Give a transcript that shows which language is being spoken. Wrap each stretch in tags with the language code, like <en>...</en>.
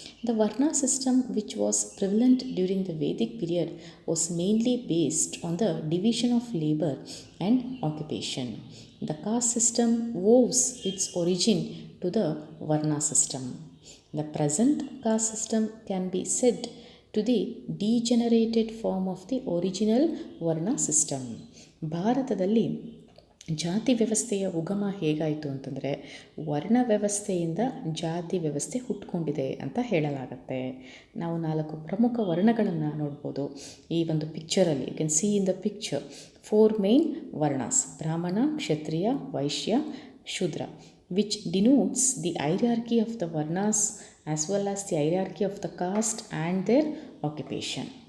<en>The Varna system, which was prevalent during the Vedic period, was mainly based on the division of labor and occupation. The caste system owes its origin to the Varna system. The present caste system can be said to the degenerated form of the original Varna system.</en> <kn>ಭಾರತದಲ್ಲಿ ಜಾತಿ ವ್ಯವಸ್ಥೆಯ ಉಗಮ ಹೇಗಾಯಿತು ಅಂತಂದರೆ, ವರ್ಣ ವ್ಯವಸ್ಥೆಯಿಂದ ಜಾತಿ ವ್ಯವಸ್ಥೆ ಹುಟ್ಕೊಂಡಿದೆ ಅಂತ ಹೇಳಲಾಗತ್ತೆ. ನಾವು 4 ಪ್ರಮುಖ ವರ್ಣಗಳನ್ನು ನೋಡ್ಬೋದು ಈ ಒಂದು ಪಿಕ್ಚರಲ್ಲಿ.</kn> <en>You can see in the picture 4 main varnas: Brahmana, Kshatriya, Vaishya, Shudra, which denotes the hierarchy of the varnas as well as the hierarchy of the caste and their occupation.</en>